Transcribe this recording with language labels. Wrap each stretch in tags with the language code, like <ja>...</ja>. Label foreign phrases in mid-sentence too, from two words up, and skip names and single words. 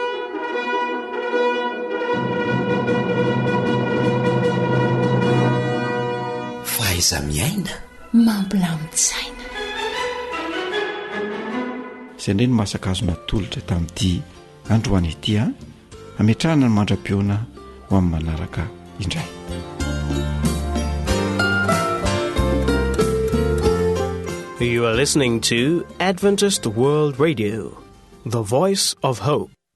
<mg>Faiza miaina mampilamin-tsaina. Izay ndray no masakazona tolotra tamin'ity androany ity a, ametrahana ny mandra-piona ho amin'ny manaraka indray.</mg> <en>You are listening to Adventist World Radio, the voice of hope.</en>